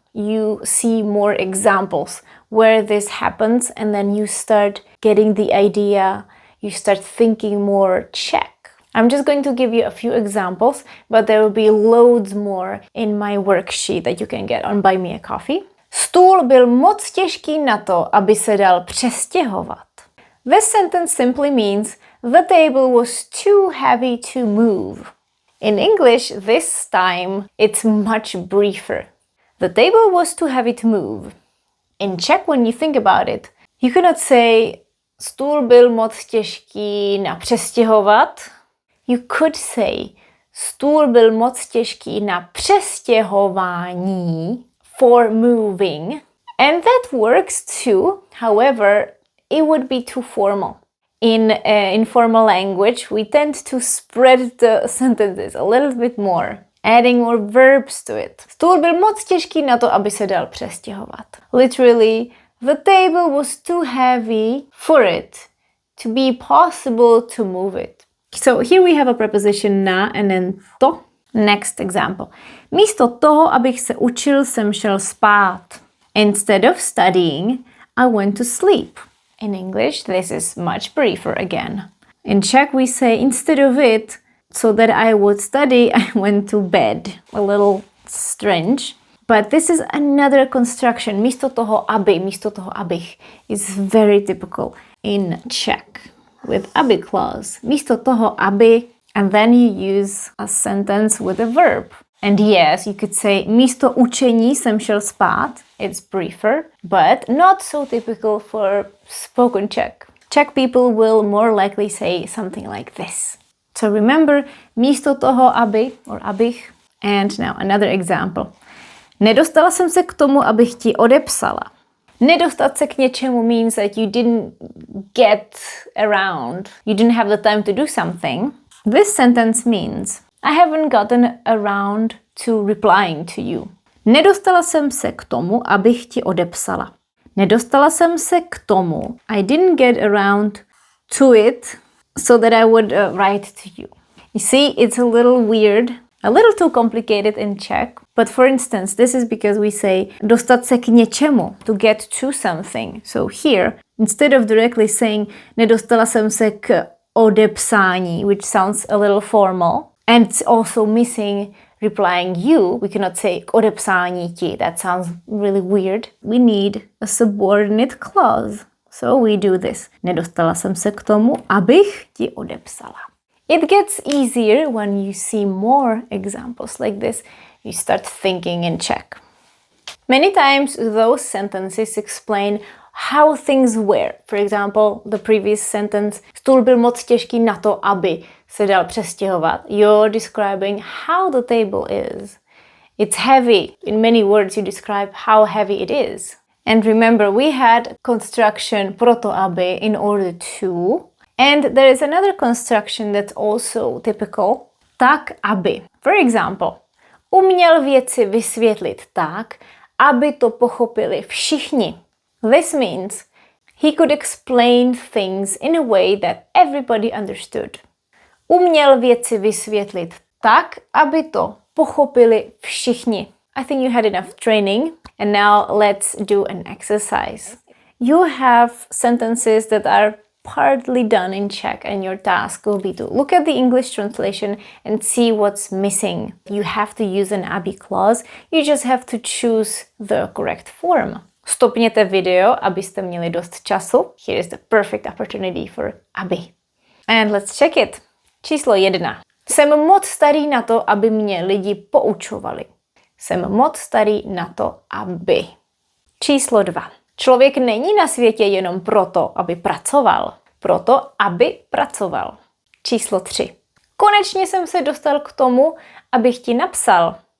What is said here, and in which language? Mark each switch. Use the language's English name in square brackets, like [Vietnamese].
[English] You see more examples where this happens and then you start getting the idea, you start thinking more Czech. I'm just going to give you a few examples, but there will be loads more in my worksheet that you can get on Buy Me a Coffee. [Czech] Stůl byl moc těžký na to, aby se dal přestěhovat. [English] This sentence simply means the table was too heavy to move. In English, this time, it's much briefer. The table was too heavy to move. In Czech, when you think about it, you cannot say [Czech] stůl byl moc těžký na přestěhovat. [English] You could say [Czech] stůl byl moc těžký na přestěhování, [English] for moving. And that works too. However, it would be too formal. In informal language, we tend to spread the sentences a little bit more, adding more verbs to it. [Czech] Stůl byl moc těžký na to, aby se dal přestěhovat. [English] Literally, the table was too heavy for it to be possible to move it. So here we have a preposition na and then to. Next example. [Czech] Místo toho, abych se učil, jsem šel spát. [English] Instead of studying, I went to sleep. In English, this is much briefer again. In Czech, we say instead of it, so that I would study, I went to bed. A little strange. But this is another construction. [Czech] Místo toho aby, místo toho abych [English] is very typical in Czech with aby clause. [Czech] Místo toho aby, [English] and then you use a sentence with a verb. And yes, you could say [Czech] místo učení jsem šel spát. [English] It's briefer, but not so typical for spoken Czech. Czech people will more likely say something like this. So remember, [Czech] místo toho aby, [English] or abych. And now another example. [Czech] Nedostala jsem se k tomu, abych ti odepsala. Nedostat se k něčemu [English] means that you didn't get around. You didn't have the time to do something. This sentence means I haven't gotten around to replying to you. [Czech] Nedostala jsem se k tomu, abych ti odepsala. Nedostala jsem se k tomu. [English] I didn't get around to it so that I would write to you. You see, it's a little weird, a little too complicated in Czech. But for instance, this is because we say [Czech] dostat se k něčemu, [English] to get to something. So here, instead of directly saying [Czech] nedostala jsem se k odepsání, [English] which sounds a little formal, and it's also missing replying you, we cannot say [Czech] k odepsání ti. [English] That sounds really weird. We need a subordinate clause. So we do this. [Czech] Nedostala jsem se k tomu, abych ti odepsala. [English] It gets easier when you see more examples like this. You start thinking in Czech. Many times those sentences explain how things were. For example, the previous sentence, [Czech] stůl byl moc těžký na to, aby se dal přestěhovat. [English] You're describing how the table is. It's heavy. In many words you describe how heavy it is. And remember, we had construction [Czech] proto aby [English] in order to. And there is another construction that's also typical. [Czech] Tak aby. [English] For example, [Czech] uměl věci vysvětlit tak, aby to pochopili všichni. [English] This means he could explain things in a way that everybody understood. [Czech] Uměl věci vysvětlit tak, aby to pochopili všichni. [English] I think you had enough training. And now let's do an exercise. You have sentences that are partly done in Czech, and your task will be to look at the English translation and see what's missing. You have to use an aby clause. You just have to choose the correct form. [Czech] Stopněte video, abyste měli dost času. [English] Here is the perfect opportunity for aby. And let's check it. [Czech] Číslo 1. Jsem moc starý na to, aby mě lidi poučovali. Jsem moc starý na to, aby. Číslo 2. Člověk není na světě jenom proto, aby pracoval. Proto, aby pracoval. Číslo 3. Konečně jsem se dostal k tomu, abych ti napsal.